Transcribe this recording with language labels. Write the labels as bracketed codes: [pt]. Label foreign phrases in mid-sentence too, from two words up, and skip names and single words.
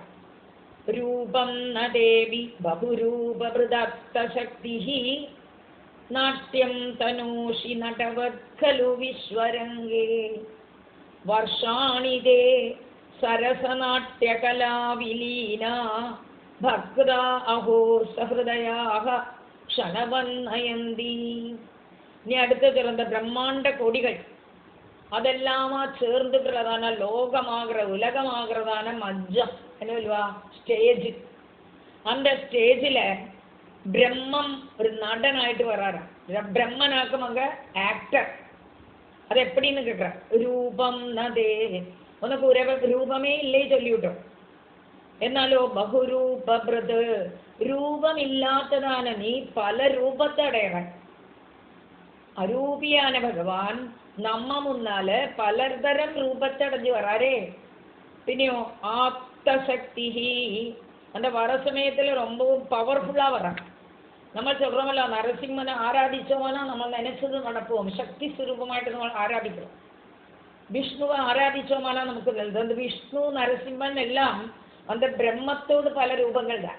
[sa] रूपं न देवि बहुरूपभृदात्तशक्ति नाट्यं तनूषि नटवत् खलु विश्वरङ्गे वर्षाणि ते सरसनाट्यकलाविलीना भक्ता अहो सहृदयाः क्षणवन्नयन्ति. [ml] ഇനി അടുത്ത ചൊല്ലുന്ന ബ്രഹ്മാണ്ട കോടികൾ [ta] அதெல்லாம் சேர்ந்துக்கிறதான லோகமாகிற உலகமாகிறதான மஜ்ஜம் என்ன சொல்லுவா ஸ்டேஜ். அந்த ஸ்டேஜில் பிரம்மம் ஒரு நடனாயிட்டு வர்றாராம். பிரம்மனாக்கும் அங்கே ஆக்டர். அது எப்படின்னு கேட்குறேன். [sa] रूपं न ते [ta] உனக்கு ஒரு ரூபமே இல்லையே சொல்லிவிட்டோம். [ml] എന്നാലോ ബഹുരൂപഭൃത് രൂപമില്ലാത്തതാണ് നീ പല രൂപത്തെ അടയവൻ. അരൂപിയാണ് ഭഗവാൻ നമ്മ മുന്നാല് പലതരം രൂപത്തടഞ്ഞു വരാറേ. പിന്നെയോ ആപ്തശക്തി [ta] அந்த வர சமயத்தில் ரொம்பவும் பவர்ஃபுல்லாக வர்றாங்க. நம்ம சொல்கிறோமல்ல, நரசிம்மனை ஆராதிச்சோம்னா நம்ம நினைச்சது நடப்போம். சக்தி சுரூபமாயிட்டு நம்ம ஆராதிக்கிறோம். விஷ்ணுவை ஆராதிச்சோம்னா நமக்கு நல்லது. அந்த விஷ்ணு நரசிம்மன் எல்லாம் அந்த பிரம்மத்தோடு பல ரூபங்கள் தான்.